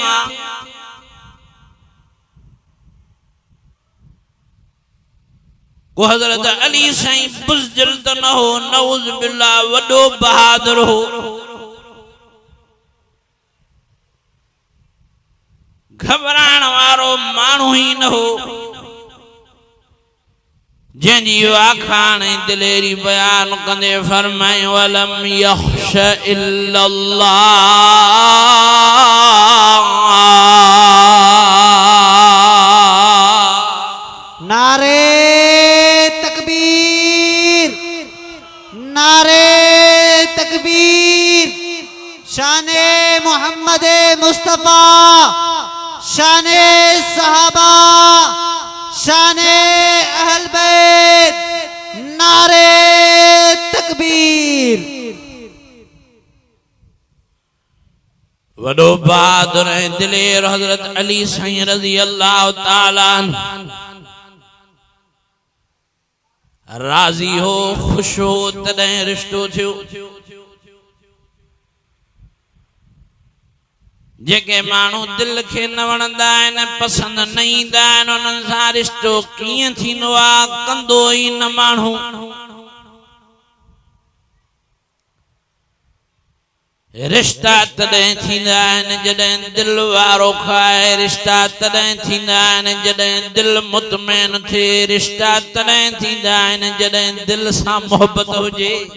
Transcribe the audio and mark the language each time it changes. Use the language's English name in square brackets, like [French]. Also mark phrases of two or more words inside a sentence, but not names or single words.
[Sindhi] को हज़रत अली साईं बुज़दिल त न हो [Arabic] نعوذ بالله [Sindhi] वॾो बहादुर हो घबराइण वारो माण्हू ई न हो जंहिंजी आखाण दिलेरी बयान कंदे फरमाए [Arabic] ولم يخش إلا الله [Urdu] نعرہ تکبیر شان محمد مصطفیٰ شان صحابہ شان اہل بیت نعرہ تکبیر [Sindhi] वडो बहादुर दिलेर हजरत अली साईं [Arabic] رضي الله تعالى [Sindhi] राजी हो खुश हो तॾहिं रिश्तो थियो जेके माण्हू दिल खे न वणंदा आहिनि पसंदि न ईंदा आहिनि उन्हनि सां रिश्तो कीअं थींदो आहे कंदो ई न माण्हू रिश्ता तॾहिं थींदा आहिनि जॾहिं दिल वारो खाए रिश्ता तॾहिं थींदा आहिनि जॾहिं दिल मुतमइन थिए रिश्ता तॾहिं थींदा आहिनि जॾहिं दिल सां मोहबत हुजे